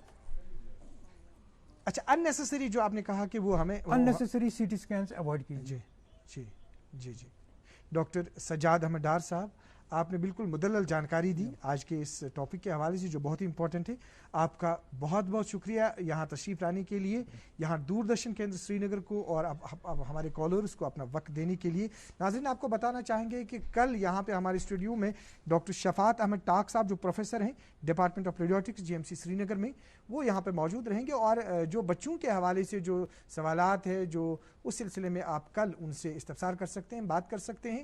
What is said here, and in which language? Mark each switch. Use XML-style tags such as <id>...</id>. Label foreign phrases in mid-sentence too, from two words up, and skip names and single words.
<ur>اچھا ان نیسیسری جو آپ نے کہا کہ وہ ہمیں</ur> <en>unnecessary CT scans avoid کیجیے.</en> <ur>جی جی جی ڈاکٹر سجاد احمد ڈار صاحب آپ نے بالکل مدلل جانکاری دی آج کے اس ٹاپک کے حوالے سے جو بہت ہی امپورٹنٹ ہے. آپ کا بہت بہت شکریہ یہاں تشریف لانے کے لیے یہاں دوردرشن کیندر سری نگر کو اور اب ہمارے کالرز کو اپنا وقت دینے کے لیے. ناظرین آپ کو بتانا چاہیں گے کہ کل یہاں پہ ہمارے اسٹوڈیو میں ڈاکٹر شفاعت احمد ٹاک صاحب جو پروفیسر ہیں ڈپارٹمنٹ آف ریڈیوٹکس GMC سری نگر میں وہ یہاں پہ موجود رہیں گے اور جو بچوں کے حوالے سے جو سوالات ہیں جو اس سلسلے میں آپ کل ان سے استفسار کر سکتے ہیں بات کر سکتے ہیں.</ur>